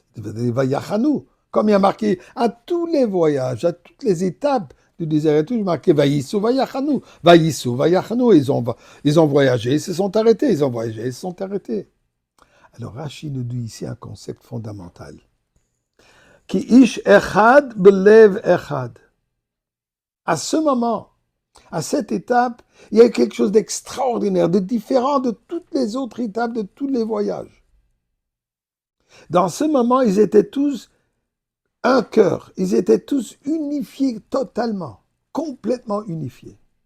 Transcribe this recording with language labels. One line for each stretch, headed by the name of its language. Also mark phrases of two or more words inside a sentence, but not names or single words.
French: Vayachanu. Comme il y a marqué à tous les voyages, à toutes les étapes du désert et tout, il y a marqué
Hebrew: ויסעו, ויחנו. ויסעו, ויחנו.
French: Ils ont voyagé, ils se sont arrêtés. Ils ont voyagé, ils se sont arrêtés. Alors Rashi nous dit ici un concept fondamental.
Hebrew: כי איש אחד בלב אחד.
French: À ce moment, à cette étape, il y a quelque chose d'extraordinaire, de différent de toutes les autres étapes, de tous les voyages. Dans ce moment, ils étaient tous un cœur. Ils étaient tous unifiés totalement, complètement unifiés.